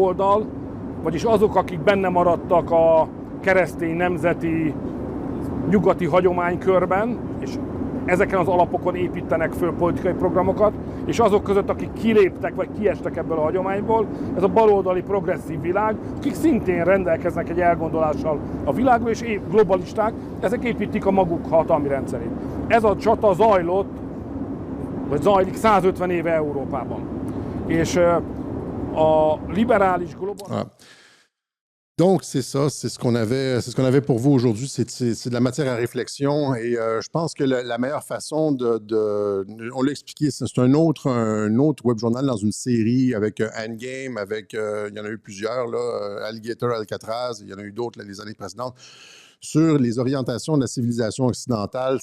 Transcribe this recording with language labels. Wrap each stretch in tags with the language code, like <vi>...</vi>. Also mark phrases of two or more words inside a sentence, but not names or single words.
<hu>oldal, vagyis azok, akik benne maradtak a keresztény nemzeti nyugati hagyománykörben, és ezeken az alapokon építenek föl politikai programokat, és azok között, akik kiléptek vagy kiestek ebből a hagyományból, ez a baloldali progresszív világ, akik szintén rendelkeznek egy elgondolással a világról, és globalisták, ezek építik a maguk hatalmi rendszerét. Ez a csata zajlott, vagy zajlik 150 éve Európában. És a liberális global...</hu> <fr>Donc, c'est ça, c'est ce qu'on avait pour vous aujourd'hui. C'est de la matière à réflexion et je pense que la meilleure façon on l'a expliqué, c'est un autre web journal dans une série avec Endgame, avec, il y en a eu plusieurs, là, Alligator, Alcatraz, il y en a eu d'autres les années précédentes, sur les orientations de la civilisation occidentale.</fr>